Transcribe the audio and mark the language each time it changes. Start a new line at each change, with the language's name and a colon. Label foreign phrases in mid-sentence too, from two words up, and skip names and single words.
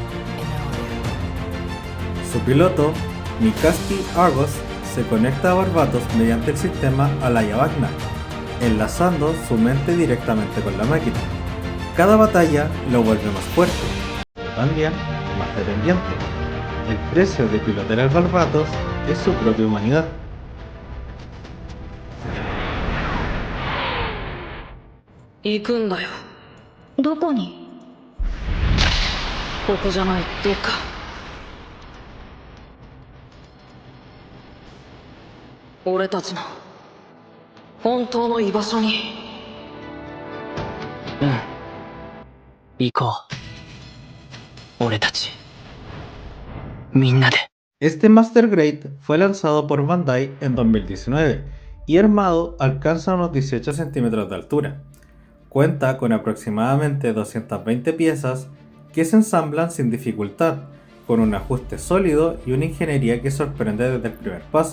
Spanish: Su piloto, Mikaski Argos, se conecta a Barbatos mediante el sistema Alaya Vagna, enlazando su mente directamente con la máquina. Cada batalla lo vuelve más fuerte, pero también más dependiente. El precio de pilotear al Barbatos es su propia humanidad.
Japanese: 行くんだよ。どこに？ここじゃない、どっか。俺たちの本当の居場所に。うん。行こう。俺たち。みんなで。
Spanish: Este Master Grade fue lanzado por Bandai en 2019 y armado alcanza unos 18 centímetros de altura. Cuenta con aproximadamente 220 piezas que se ensamblan sin dificultad, con un ajuste sólido y una ingeniería que sorprende desde el primer paso.